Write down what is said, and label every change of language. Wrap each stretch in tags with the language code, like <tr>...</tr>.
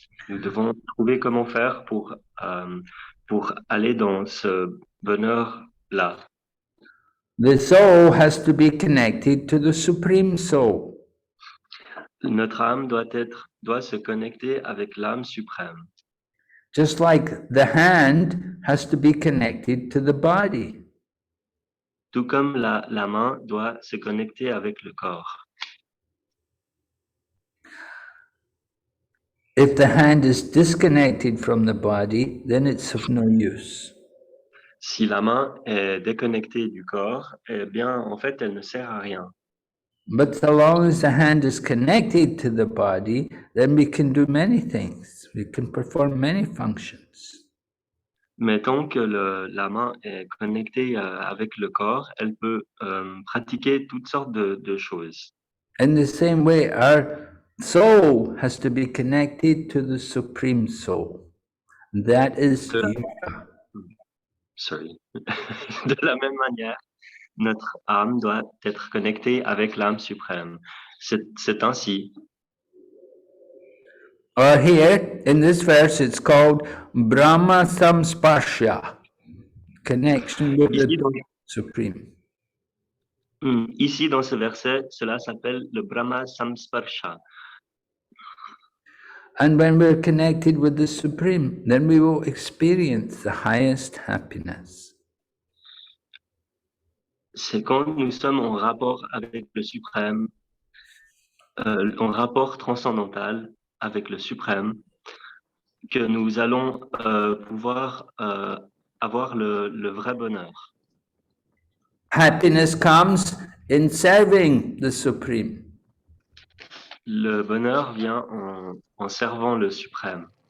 <fr>Nous devons trouver comment faire pour aller dans ce bonheur-là.</fr> <en>The soul has to be connected to the Supreme Soul.</en> <fr>Notre âme doit se connecter avec l'âme suprême.</fr> <en>Just like the hand has to be connected to the body.</en> <fr>Tout comme la main doit se connecter avec le corps.</fr> <en>If the hand is disconnected from the body, then it's of no use.</en> <fr>Si la main est déconnectée du corps, eh bien, en fait, elle ne sert à rien.</fr> <en>But so long as the hand is connected to the body, then we can do many things. We can perform many functions.</en> <fr>Mais tant que la main est connectée avec le corps, elle peut pratiquer toutes sortes de choses.</fr> <en>In the same way, our soul has to be connected to the Supreme Soul. That is yoga. Sorry.</en> <fr>De la même manière, notre âme doit être connectée avec l'âme suprême. C'est ainsi.</fr> <en>Or here, in this verse, it's called Brahma Samsparsha, connection with the Supreme.</en> <fr>Ici, dans ce verset, cela s'appelle le Brahma Samsparsha.</fr> <en>And when we're connected with the Supreme, then we will experience the highest happiness.</en> <fr>C'est quand nous sommes en rapport avec le Suprême, en rapport transcendantal avec le Suprême, que nous allons pouvoir avoir le vrai bonheur.</fr> <en>Happiness comes in serving the Supreme.</en> <fr>Le bonheur vient en servant le Suprême.</fr>